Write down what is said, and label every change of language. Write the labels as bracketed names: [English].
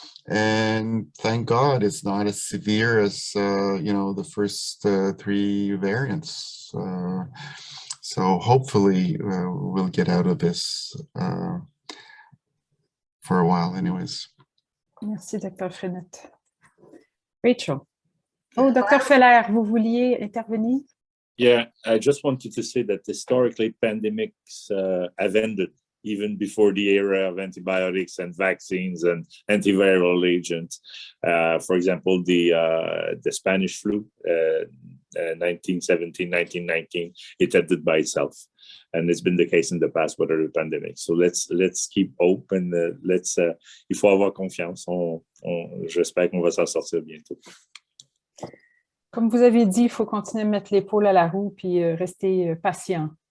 [English] And thank God it's not as severe as, you know, the first 3 variants. So hopefully we'll get out of this for a while anyways. [French] Merci, Dr. Frenette. Rachel. Oh, Dr. Feller, vous vouliez intervenir? [English] Yeah, I just wanted to say that historically pandemics have ended even before the era of antibiotics and vaccines and antiviral agents. For example, the Spanish flu, 1917, 1919, it ended by itself. And it's been the case in the past with other pandemics. So let's keep hope and [French] il faut avoir confiance. J'espère qu'on va s'en sortir bientôt. Comme vous avez dit, il faut continuer à mettre l'épaule à la roue puis rester patient.